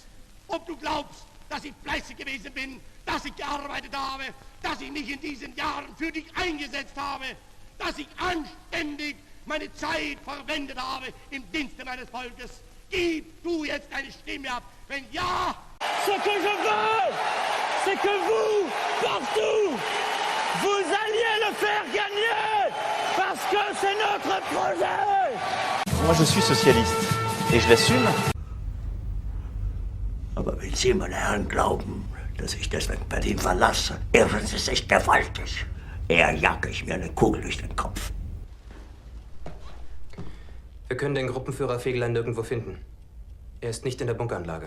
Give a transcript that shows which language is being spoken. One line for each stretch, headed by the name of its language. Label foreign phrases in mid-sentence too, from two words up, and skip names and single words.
German: Ob du glaubst, dass ich fleißig gewesen bin, dass ich gearbeitet habe, dass ich mich in diesen Jahren für dich eingesetzt habe, dass ich anständig meine Zeit verwendet habe im Dienste meines Volkes. Gib du jetzt deine Stimme ab. Wenn ja...
French: Ce que je veux, c'est que vous, partout, vous alliez le faire gagner, parce que c'est notre projet. Moi je suis socialiste, et je l'assume.
German: Aber wenn Sie, meine Herren, glauben, dass ich deswegen Berlin verlasse, irren Sie sich gewaltig. Eher jage ich mir eine Kugel durch den Kopf. Wir können den Gruppenführer Fegelein nirgendwo finden. Er ist nicht in der Bunkeranlage.